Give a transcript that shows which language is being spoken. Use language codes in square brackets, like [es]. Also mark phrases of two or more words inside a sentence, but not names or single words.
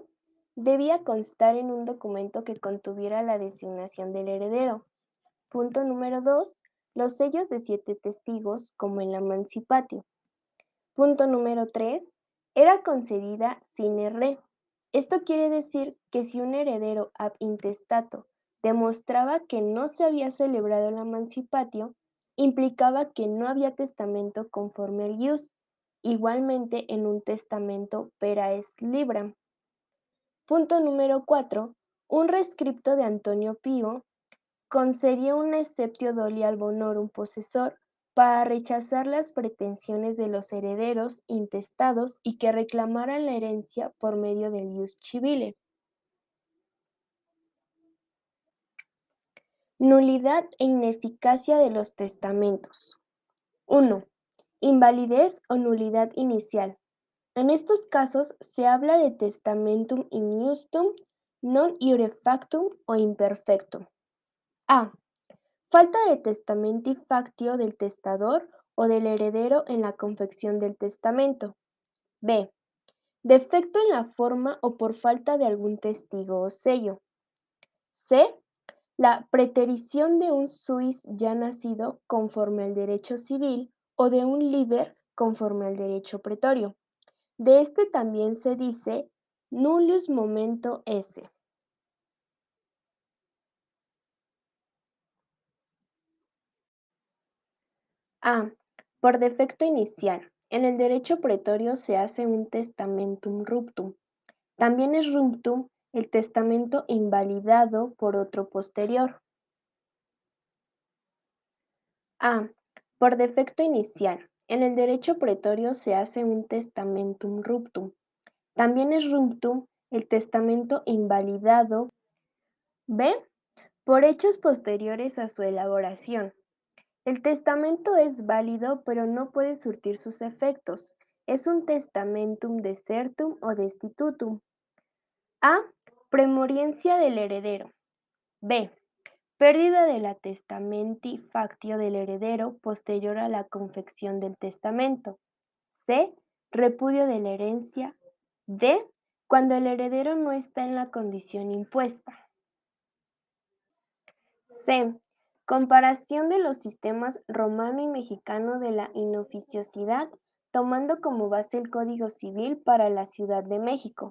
[es] Debía constar en un documento que contuviera la designación del heredero. Punto número 2. los sellos de 7 testigos como en la Mancipatio. Punto número 3. Era concedida [la] sine re. [es] Esto quiere decir que si un heredero [la] ab intestato [es] demostraba que no se había celebrado la Mancipatio, implicaba que no había testamento conforme al ius, igualmente en un testamento [la] pera est libram. [es] Punto número 4. Un rescripto de Antonio Pío concedió un [la] exceptio doli [es] al [la] bonorum possessor [es] para rechazar las pretensiones de los herederos intestados y que reclamaran la herencia por medio del [la] ius civile. [es] Nulidad e ineficacia de los testamentos. 1. Invalidez o nulidad inicial. En estos casos se habla de [la] testamentum injustum, non iure factum [es] o imperfectum. A. Falta de [la] testamenti factio [es] del testador o del heredero en la confección del testamento. B. Defecto en la forma o por falta de algún testigo o sello. C. La preterición de un suis ya nacido conforme al derecho civil o de un liber conforme al derecho pretorio. De este también se dice [la] nullius momento esse. [es] A. Por defecto inicial. En el derecho pretorio se hace un [la] testamentum ruptum. [es] También es ruptum el testamento invalidado por otro posterior. A. Por defecto inicial. En el derecho pretorio se hace un [la] testamentum ruptum. [es] También es ruptum el testamento invalidado. B. Por hechos posteriores a su elaboración. El testamento es válido, pero no puede surtir sus efectos. Es un [la] testamentum desertum [es] o destitutum. A. Premoriencia del heredero. B. Pérdida de la [la] testamenti factio [es] del heredero posterior a la confección del testamento. C. Repudio de la herencia. D. Cuando el heredero no está en la condición impuesta. C. Comparación de los sistemas romano y mexicano de la inoficiosidad, tomando como base el Código Civil para la Ciudad de México.